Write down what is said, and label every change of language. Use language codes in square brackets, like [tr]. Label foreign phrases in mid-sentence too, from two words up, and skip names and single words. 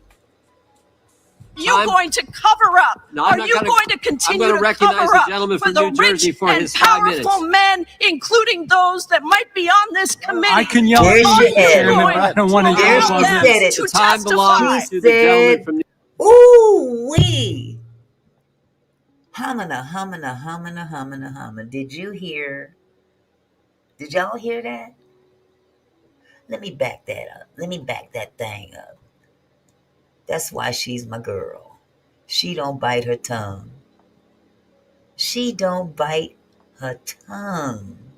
[en] you I'm- going to cover up? No, I'm Are not you gonna- going to I'm continue gonna to recognize cover the up gentleman for from the New Jersey rich for and his 5 powerful minutes. men, including those that might be on this committee? I can yell There's at your you, head. Chairman, but I don't want to There's yell your above head. this. Said it. To Time testify. belongs to the Said- gentleman from New Ooh wee. Humana, humana, humana, humana, humana. Did you hear? Did y'all hear that? Let me back that up. Let me back that thing up. That's why she's my girl. She don't bite her tongue. She don't bite her tongue.